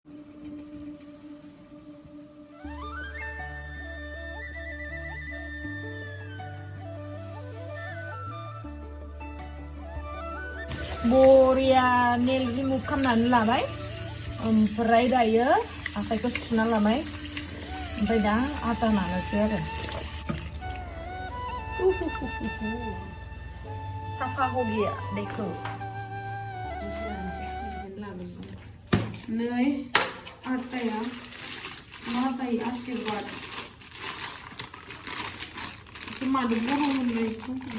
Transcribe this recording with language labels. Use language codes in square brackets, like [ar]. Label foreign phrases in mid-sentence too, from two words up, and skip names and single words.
[brx] बरिया [en] nail remove [brx] खालामनानै लाबाय ओमफ्राय दायो आखाइखौ सुना लाबाय ओमफ्राय दा आटा नानोसै आरो [hi] साफा हो गया देखो [brx] नै आटाया माबाय आशीर्वाद मादो बर' मोननायखौ